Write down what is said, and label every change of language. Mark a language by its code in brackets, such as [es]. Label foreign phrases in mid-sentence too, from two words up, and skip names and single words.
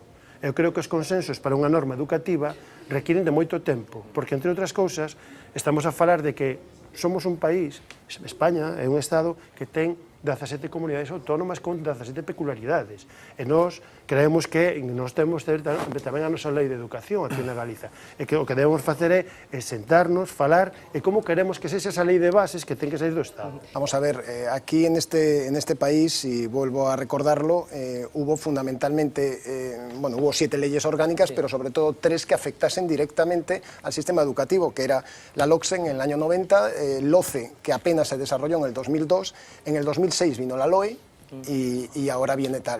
[gl] Eu creo que os consensos para unha norma educativa requiren de moito tempo, porque, entre outras cousas, estamos a falar de que somos un país, España é un estado que ten 17 comunidades autónomas con 17 peculiaridades. E nós creemos que nós temos tamén a nosa lei de educación aquí na Galiza. E que o que debemos facer é sentarnos, falar, e como queremos que sexa esa lei de bases que ten que sair do Estado. [es] Vamos a ver, aquí en este país, y vuelvo a recordarlo, hubo fundamentalmente, hubo 7 leyes orgánicas, pero sobre todo 3 que afectasen directamente al sistema educativo, que era la LOCSE en el año 90, el LOCE, que apenas se desarrolló en el 2002, en el 2006 vino la LOE y ahora viene tal.